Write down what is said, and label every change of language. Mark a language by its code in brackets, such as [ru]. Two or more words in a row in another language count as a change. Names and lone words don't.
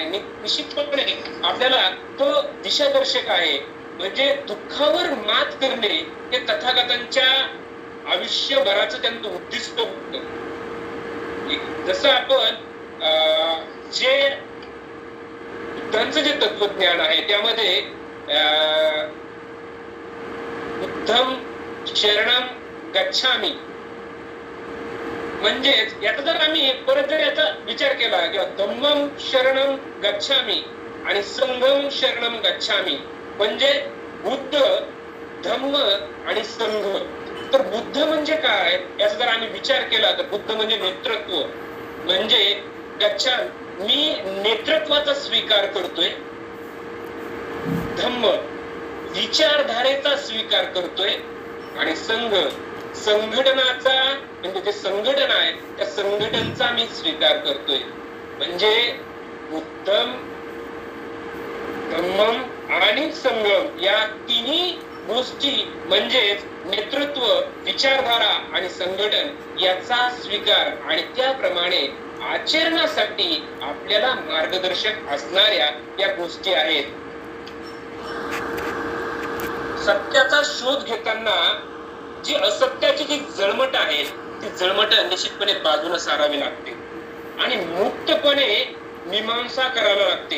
[mr] निश्चितपणे आपल्याला तो दिशादर्शक आहे. म्हणजे दुःखावर मात करणे हे तथागतांच्या आयुष्यभराचं त्यांचं उद्दिष्ट होतं. जसं आपण जे बुद्धांचं जे तत्वज्ञान आहे त्यामध्ये [pi] बुद्धम शरणम गच्छामी [mr] म्हणजेच याचा जर आम्ही परत जर याचा विचार केला किंवा [pi] धम्मम शरणम गच्छामी [mr] आणि [pi] संघम शरणम गच्छामी [mr] म्हणजे बुद्ध धम्म आणि संघ. तर बुद्ध म्हणजे काय याचा जर आम्ही विचार केला तर बुद्ध म्हणजे नेतृत्व. म्हणजे गच्छा मी नेतृत्वाचा स्वीकार करतोय. धम्म विचारधारेचा स्वीकार करतोय. आणि संघ संघटनाचा म्हणजे जे संघटन आहे त्या संघटनचा मी स्वीकार करतोय. म्हणजे [pi] बुद्धम धम्मम [mr] आणि संगम या तिन्ही गोष्टी म्हणजेच नेतृत्व विचारधारा आणि संघटन याचा स्वीकार आणि त्याप्रमाणे आचरणासाठी आपल्याला मार्गदर्शक असणाऱ्या या गोष्टी आहेत. सत्याचा शोध घेताना जी असत्याची जी जळमट आहे ती जळमट निश्चितपणे बाजूला सारावी लागते आणि मुक्तपणे मीमांसा करावी लागते.